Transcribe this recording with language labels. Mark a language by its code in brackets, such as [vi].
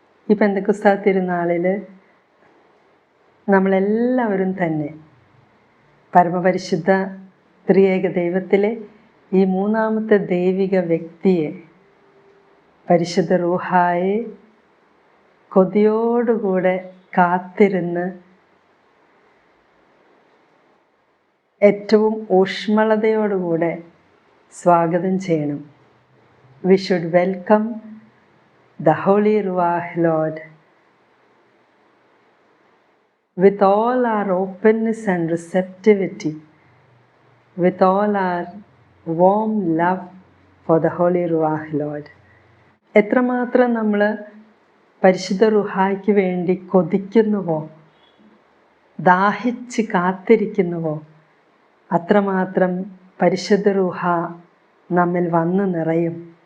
[ml] ഈ പെന്തക്കോസ്താ തിരുനാളിൽ നമ്മളെല്ലാവരും തന്നെ പരമപരിശുദ്ധ ത്രിയേക ദൈവത്തിലെ ഈ മൂന്നാമത്തെ ദൈവിക വ്യക്തിയെ, പരിശുദ്ധ റൂഹായെ കൊതിയോടുകൂടെ കാത്തിരുന്ന് ഏറ്റവും ഊഷ്മളതയോടുകൂടെ സ്വാഗതം ചെയ്യണം. [en] We should welcome the Holy Ruach Lord with all our openness and receptivity, with all our warm love for the Holy Ruach Lord. [ml] എത്രമാത്രം നമ്മൾ പരിശുദ്ധ റുഹായ്ക്ക് വേണ്ടി കൊതിക്കുന്നുവോ, ദാഹിച്ച് കാത്തിരിക്കുന്നുവോ, അത്രമാത്രം പരിശുദ്ധ റൂഹ നമ്മിൽ വന്നു നിറയും.